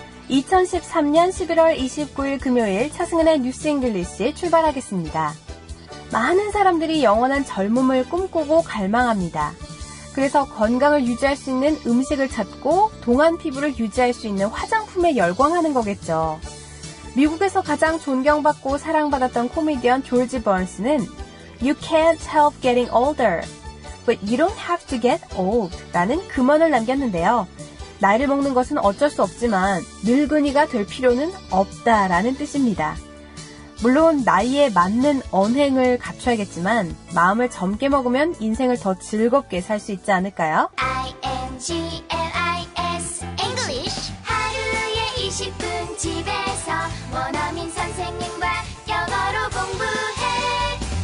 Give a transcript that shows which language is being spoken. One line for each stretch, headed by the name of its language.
Korean: 2013년 11월 29일 금요일 차승은의 뉴스 잉글리시 출발하겠습니다. 많은 사람들이 영원한 젊음을 꿈꾸고 갈망합니다. 그래서 건강을 유지할 수 있는 음식을 찾고 동안 피부를 유지할 수 있는 화장품에 열광하는 거겠죠. 미국에서 가장 존경받고 사랑받았던 코미디언 조지 번스는
English: You can't help getting older, but you don't have to get old
Korean: 라는 금언을 남겼는데요. 나이를 먹는 것은 어쩔 수 없지만 늙은이가 될 필요는 없다라는 뜻입니다. 물론 나이에 맞는 언행을 갖춰야겠지만 마음을 젊게 먹으면 인생을 더 즐겁게 살 수 있지 않을까요? INGLIS English 하루에 20분 집에서 원어민 선생님과 영어로 공부해.